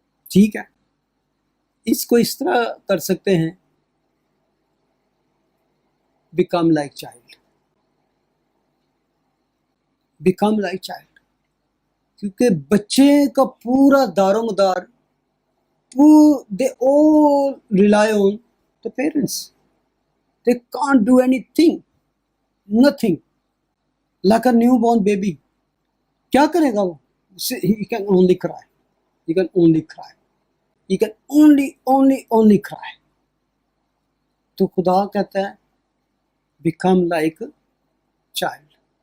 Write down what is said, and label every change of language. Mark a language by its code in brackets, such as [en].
[ur] ٹھیک ہے، اس کو اس طرح کر سکتے ہیں، [en] become like child, become like child, [ur] کیونکہ بچے کا پورا دار و مدار [en] they all rely on the parents. They can't do anything, nothing. Like a newborn baby. [ur] کیا کرے گا وہ؟ [en] He can only cry. He can only cry. He can only cry. [ur] تو خدا کہتا ہے [en] become like a child.